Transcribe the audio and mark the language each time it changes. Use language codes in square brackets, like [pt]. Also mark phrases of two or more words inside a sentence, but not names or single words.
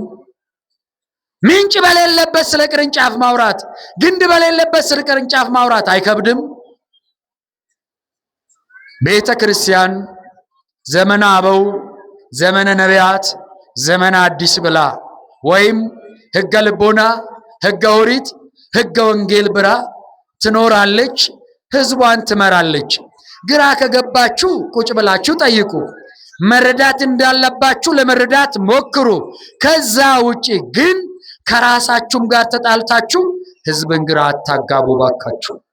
[am] ምንጭ በሌለበት ስለ ቅርንጫፍ ማውራት፣ ግንድ በሌለበት ስለ ቅርንጫፍ ማውራት አይከብድም? ቤተ ክርስቲያን ዘመነ አበው፣ ዘመነ ነቢያት፣ ዘመነ አዲስ ብላ ወይም ሕገ ልቦና፣ ሕገ ኦሪት፣ ሕገ ወንጌል ብላ ትኖራለች፣ ህዝቧን ትመራለች። ግራ ከገባችሁ ቁጭ ብላችሁ ጠይቁ፣ መረዳት እንዳለባችሁ ለመረዳት ሞክሩ። ከዛ ውጪ ግን ከራሳችሁም ጋር ተጣልታችሁ ህዝብን ግራ አታጋቡ ባካችሁ።